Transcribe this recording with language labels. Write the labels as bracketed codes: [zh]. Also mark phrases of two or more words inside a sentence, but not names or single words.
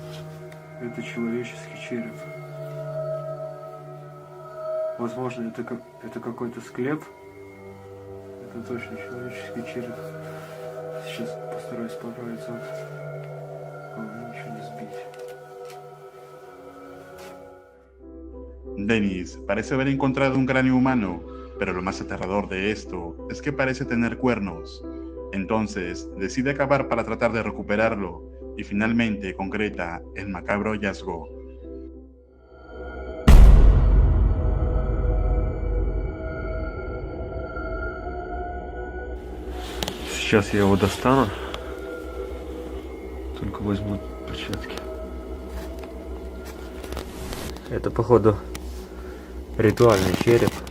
[ru] Это человеческий череп. Возможно, это какой-то склеп. Это точно человеческий череп. Сейчас постараюсь поправиться. Главное, ничего не сбить. [es] Dennis parece haber encontrado un cráneo humano, pero lo más aterrador de esto es que parece tener cuernos. Entonces decide acabar para tratar de recuperarlo y finalmente concreta el macabro hallazgo. [ru] Сейчас я его достану. Только возьму перчатки. Это, походу, ритуальный череп.